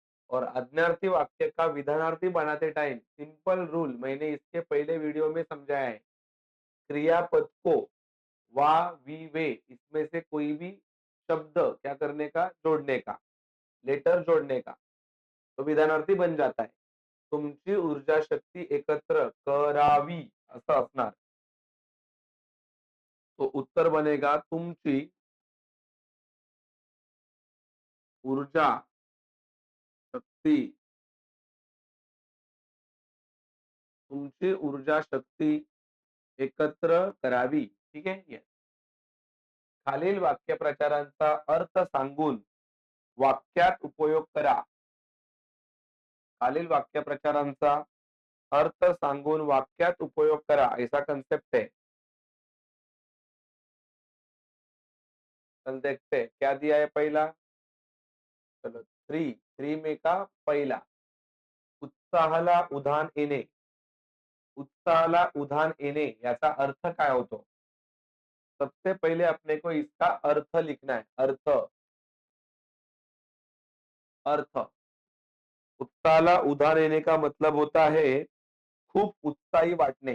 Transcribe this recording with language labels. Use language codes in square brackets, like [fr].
[hi] और आज्ञार्थी वाक्य का विधानार्थी बनाते टाइम सिंपल रूल मैंने इसके पहले वीडियो में समझाया है। क्रियापद को वा, वी, वे इसमें से कोई भी शब्द क्या करने का, जोड़ने का, लेटर जोड़ने का, तो विधानार्थी बन जाता है। [mr] तुमची ऊर्जा शक्ती एकत्र करावी असं असणार. [hi] तो उत्तर बनेगा [mr] तुमची ऊर्जा शक्ती, तुमची ऊर्जा शक्ती एकत्र करावी. ठीक आहे. Yes. खालील वाक्यप्रचारांचा अर्थ सांगून वाक्यात उपयोग करा. खालील वाक्यप्रचारांचा अर्थ सांगून वाक्यात उपयोग करा, [hi] ऐसा कंसेप्ट है. चल देखते हैं क्या दिया है पहला. चलो थ्री में का [mr] पहिला, उत्साहाला उधाण येणे. उत्साहाला उधाण येणे याचा अर्थ काय होतो. [hi] सबसे पहले अपने को इसका अर्थ लिखना है. अर्थ अर्थ [mr] उत्साहाला उधाण येणे [hi] का मतलब होता है [mr] खूप उत्साही वाटणे.